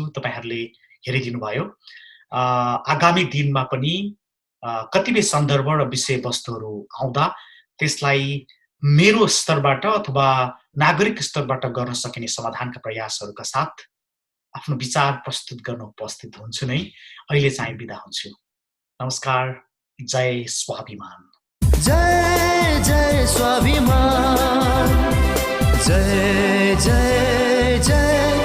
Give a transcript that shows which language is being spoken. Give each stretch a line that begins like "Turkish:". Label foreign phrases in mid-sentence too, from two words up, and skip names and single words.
Nepali: तपाईहरूले हेरिदिनु भयो। आगामी दिनमा पनि कतिपय सन्दर्भ र विषयवस्तुहरू आउँदा त्यसलाई मेरो स्तरबाट अथवा नागरिक स्तरबाट गर्न सकिने समाधानका प्रयासहरूका साथ आफ्नो विचार प्रस्तुत गर्न उपस्थित हुन्छु नै। अहिले चाहिँ बिदा हुन्छु। नमस्कार। जय स्वाभिमान। जय जय स्वाभिमान, जय जय जय